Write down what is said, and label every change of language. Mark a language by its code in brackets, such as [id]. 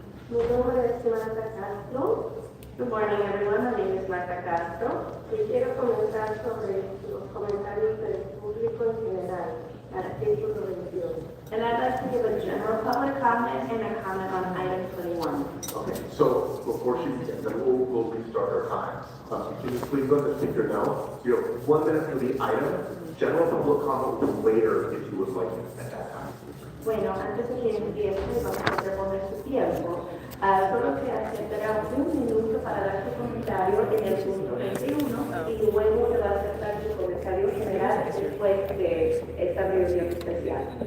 [es] Mi nombre es Marta Castro. [en] Good morning, everyone. My name is Marta Castro. [es] Y quiero comenzar sobre los comentarios del público en general, artículo 21. [en] And I'd like to give a general public comment and a comment on item 21. Okay, so before she begins, then we'll restart our time. Can you please let the speaker know? You have 1 minute for the item. General public comment will be later if you would like it at that time. [es] Bueno, antes de que empiece, vamos a reponer su tiempo. Solo se aceptará 1 minuto para dar su comentario en el punto 21 y luego se va a aceptar su comentario general después de esta reunión especial.